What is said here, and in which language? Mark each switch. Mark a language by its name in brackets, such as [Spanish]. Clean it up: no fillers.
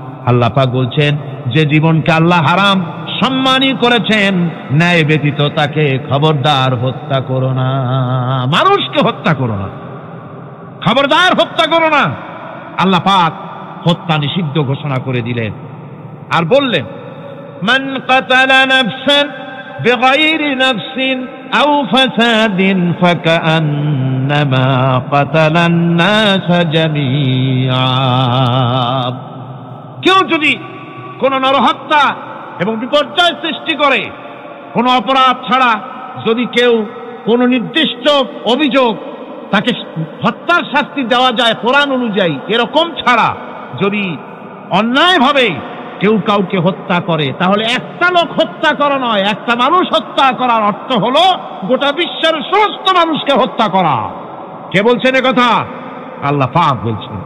[Bangla] আল্লাহ পাক বলছেন, যে জীবনকে আল্লাহ হারাম সম্মানই করেছেন, ন্যায় ব্যতীত তাকে খবরদার হত্যা করো না। মানুষকে হত্যা করো না, খবরদার হত্যা করো না। আল্লাহ পাক হত্যা নিষিদ্ধ ঘোষণা করে দিলেন। আর বললেন, [Arabic] মান কাতালা নাফসান بغير نفس أو فساد فكأنما قتل الناس جميعا। [Bangla] কেউ যদি কোন নরহত্যা এবং বিপর্যয় সৃষ্টি করে, কোন অপরাধ ছাড়া যদি কেউ কোন নির্দিষ্ট অভিযোগ তাকে হত্যার শাস্তি দেওয়া যায় কোরআন অনুযায়ী, এরকম ছাড়া যদি অন্যায়ভাবে কেউ কাউকে হত্যা করে, তাহলে একটা লোক হত্যা করা নয়, একটা মানুষ হত্যা করার অর্থ হলো গোটা বিশ্বের সমস্ত মানুষকে হত্যা করা। কে বলছেন এ কথা? আল্লাহ পাক বলছেন।